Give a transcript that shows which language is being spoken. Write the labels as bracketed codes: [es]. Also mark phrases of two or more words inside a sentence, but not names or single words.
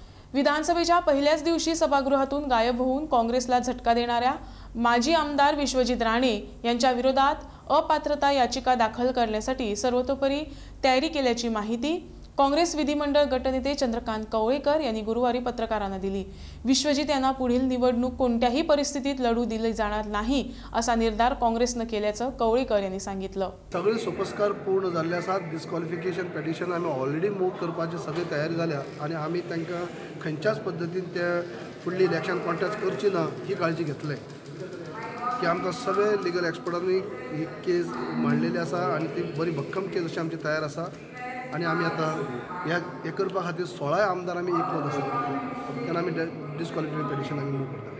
[mr] विधानसभेच्या पहिल्याच दिवशी सभागृहातून गायब होऊन काँग्रेसला झटका देणाऱ्या माजी आमदार विश्वजित राणे यांच्या विरोधात अपात्रता याचिका दाखल करण्यासाठी सर्वतोपरी तयारी केल्याची माहिती काँग्रेस विधिमंडळ गटनेते चंद्रकांत कवळेकर यांनी गुरुवारी पत्रकारांना दिली। विश्वजित यांना पुढील निवडणूक कोणत्याही परिस्थितीत लढू दिली जाणार नाही असा निर्धार काँग्रेसने केल्याचं कवळेकर यांनी सांगितलं। [kok] सगळे सोपस्कार पूर्ण झाले आसात। [en] disqualification petition [kok] आम्ही [en] already move [kok] करपाची सगळी तयारी झाल्या आणि आम्ही तांकां खंयच्याच पद्दतीन ते फुडली [en] election contest [kok] करची ना ही काळजी घेतले की आमकां सगळे [en] legal expertांनी [kok] ही केस मांडलेली आसा आणि ती बरी भक्कम केस अशी आमची तयार आसा आणि आमी आतां हे करपा खातीर 16 आमदार आमी एकमत आसा तेन्ना आमी [en] disqualification petition [kok] आमी मूव